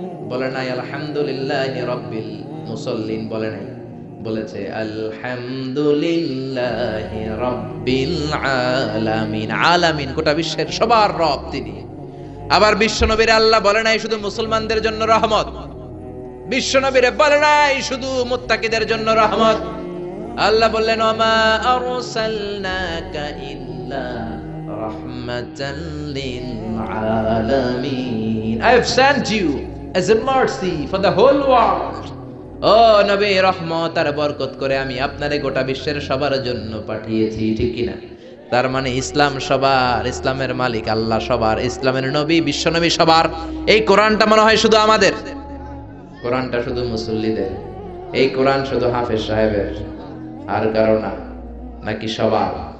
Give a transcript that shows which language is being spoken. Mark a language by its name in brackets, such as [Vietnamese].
[Bangla] বলে নাই [Arabic] আলহামদুলিল্লাহি রাব্বিল মুসল্লিন, [Bangla] বলে নাই, বলেছে [Arabic] আলহামদুলিল্লাহি রাব্বিল আলামিন। [Bangla] আলামিন গোটা বিশ্বের সবার রব তিনি। আবার বিশ্বনবীর আল্লাহ বলে নাই শুধু মুসলমানদের জন্য রহমত, বিশ্বনবীরে বলে নাই শুধু মুত্তাকিদের জন্য রহমত। আল্লাহ বললেন [Arabic] ওমা আরসালনাকা ইল্লা রাহমাতাল লিল আলামিন, [English] I have sent you as a mercy for the whole world. [Bangla] ও নবী, রহমত আর বরকত করে আমি আপনারে গোটা বিশ্বের সবার জন্য পাঠিয়েছি, ঠিক কিনা? তার মানে ইসলাম সবার, ইসলামের মালিক আল্লাহ সবার, ইসলামের নবী বিশ্বনবী সবার। এই কোরআনটা মনে হয় শুধু আমাদের, কোরআনটা শুধু মুসল্লিদের, এই কোরআন শুধু হাফেজ সাহেবের, আর কারো না, নাকি সবার?